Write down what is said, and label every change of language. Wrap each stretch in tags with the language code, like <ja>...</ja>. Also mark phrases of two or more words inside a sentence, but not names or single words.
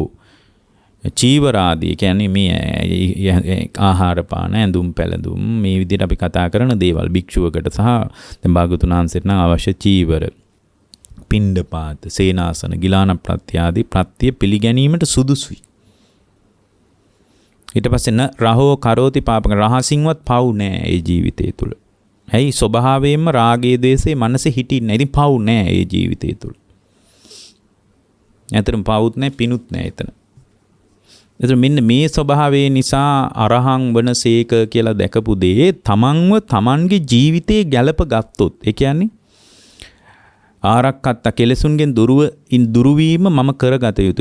<si>චීවරාදී කියන්නේ මේ ආහාර පාන ඇඳුම් පැළඳුම් මේ විදිහට අපි කතා කරන දේවල් භික්ෂුවකට සහ දැන් භාගතුන් වහන්සේට නම් අවශ්‍ය චීවර පිණ්ඩපාත සේනාසන ගිලාන ප්‍රත්‍ය ආදී ප්‍රත්‍ය පිළිගැනීමට සුදුසුයි. ඊට පස්සේ</si> <pi>න රහෝ කරෝති පාපක</pi> <si>රහසින්වත් පව් නෑ ඒ ජීවිතය තුළ. ඇයි ස්වභාවයෙන්ම රාගයේ ද්වේෂයේ මනසේ හිටින්නේ. ඉතින් පව් නෑ ඒ ජීවිතය තුළ. ඇත්තටම පවුත් නෑ පිනුත් නෑ එතන. එතකොට මෙන්න මේ ස්වභාවය නිසා අරහං වනසේක කියලා දැකපු දේ තමන්ව තමන්ගේ ජීවිතේ ගැලප ගත්තොත් ඒ කියන්නේ ආරක්කත්ත කෙලෙසුන්ගෙන් දුරු වීම මම කරගත යුතුයි.</si>